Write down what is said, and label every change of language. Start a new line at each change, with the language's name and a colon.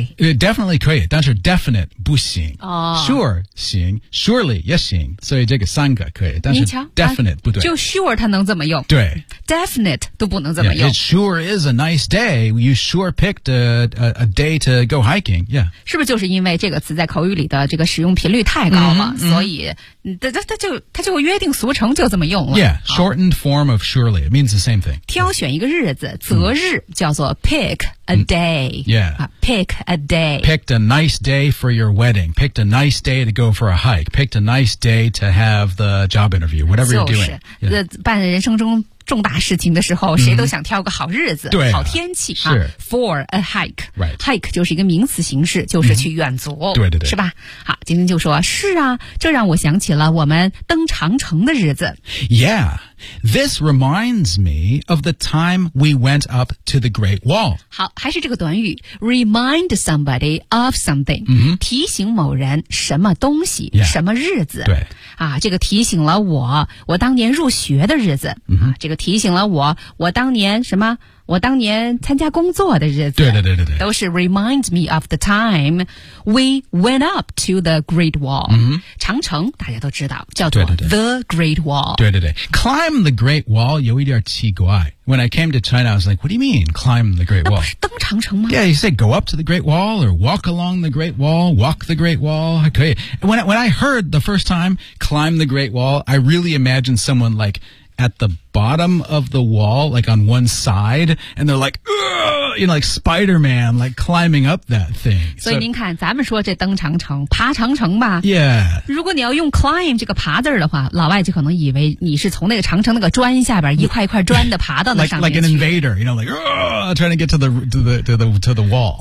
Chinese: It definitely 可以，但是 definite 不行。
English: Oh.
Chinese: Sure 行 ，surely 也行，所以这个三个可以，但是 definite 不对。就 sure 它能这么用？对，definite 都不能这么用。
English: Yeah, it sure is a nice day. You sure picked a day to go hiking. Yeah，
Chinese: 是不是就是因为这个词在口语里的这个使用频率太高了， mm-hmm. 所以它就约定俗成就这么用了
English: ？Yeah， shortened form of surely it means the same thing.
Chinese: 挑选一个日子，择日、mm. 叫做 pick。A day.
English: Yeah. Pick a day. Picked a nice day for your wedding. Picked a nice day to go for a hike. Picked a nice day to have the job interview. Whatever you're doing.
Chinese: 就是、yeah. 办人生中重大事情的时候、mm-hmm. 谁都想挑个好日子、对啊、好天气、是、
English: 啊、for a hike. Right.
Chinese: Hike 就是一个名词形式就是去远足、mm-hmm. 对对对是吧好今天就说是啊这让我想起了我们登长城的日子
English: Yeah, this reminds me of the time we went up to the Great Wall.
Chinese: 好还是这个短语 remind somebody of something、 mm-hmm. 提醒某人什么东西、
English: yeah.
Chinese: 什么日子对啊，这个提醒了我当年入学的日子、 mm-hmm. 啊，这个提醒了我当年什么？我当年参加工作的日子。对对对对对，都是
English: remind me of the time we went up to the Great Wall、 mm-hmm.
Chinese: 长城，大家都知道叫做 the Great Wall。对对对 ，
English: climb the Great Wall
Chinese: 有一点奇怪。
English: When I came to China, I was like, "What do you mean, climb the Great Wall?"
Chinese: 那不是登长城吗
English: ？Yeah, you say go up to the Great Wall or walk along the Great Wall, walk the Great Wall.
Chinese: 还可以。
English: When I heard the first time, climb the Great Wall, I really imagined someone like at the bottom of the wall, like on one side, and they're like, you know, like Spider-Man, like climbing up that thing.
Chinese: 所以您看，咱们说这登长城、爬长城吧。
English: Yeah.
Chinese: 如果你要用 climb 这个爬字的话，老外就可能以为你是从那个长城那个砖下边一块一块砖的爬到那上面去。
English: like an invader, you know, like trying to get to the wall.